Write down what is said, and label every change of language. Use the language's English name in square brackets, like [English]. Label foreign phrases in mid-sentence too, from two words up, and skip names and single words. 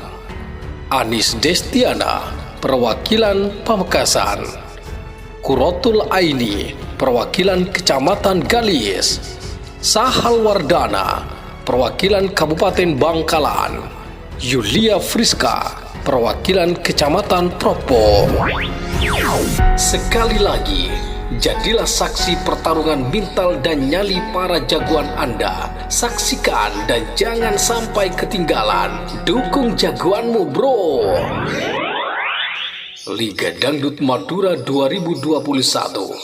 [Indonesian] Anis Destiana, perwakilan Pamekasan. Kurotul Aini, perwakilan Kecamatan Galis. Sahal Wardana, perwakilan Kabupaten Bangkalan. Yulia Friska, perwakilan Kecamatan Propo. Sekali lagi, jadilah saksi pertarungan mental dan nyali para jagoan Anda. Saksikan dan jangan sampai ketinggalan. Dukung jagoanmu, bro. Liga Dangdut Madura 2021.